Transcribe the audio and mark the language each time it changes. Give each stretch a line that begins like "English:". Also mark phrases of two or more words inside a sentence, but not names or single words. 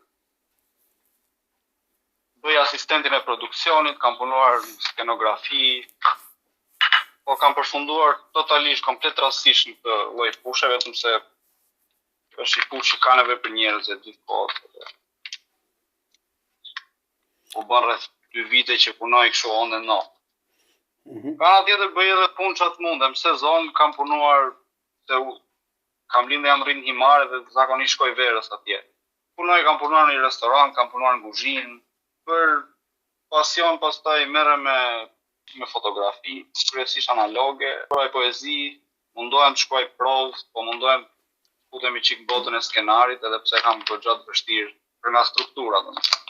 Albanian: Bëj asistentin e produksionit, kam punuar në skenografi, po kam përfunduar totalisht, komplet rastësisht në këtë lloj pushe, vetëm se është një pushë që ka nevojë për njerëz e gjithë kohë. Po bën rreth 2 vite që punoj kështu
English: on and off.
Albanian: Ka tjetër bëj edhe punë çat mundem, sezon kam punuar se kam lindë jam rrinë Himare dhe zakonisht shkoj verës atje. Kam punuar në një restoran, kam punuar në kuzhinë, për pasion pastaj merrem me fotografi, kryesisht analoge, shkruaj poezi, mundohem të shkruaj provë, po mundohem të futemi çik botën e skenarit, edhe pse kam goxha të vështirë për nga struktura domethënë.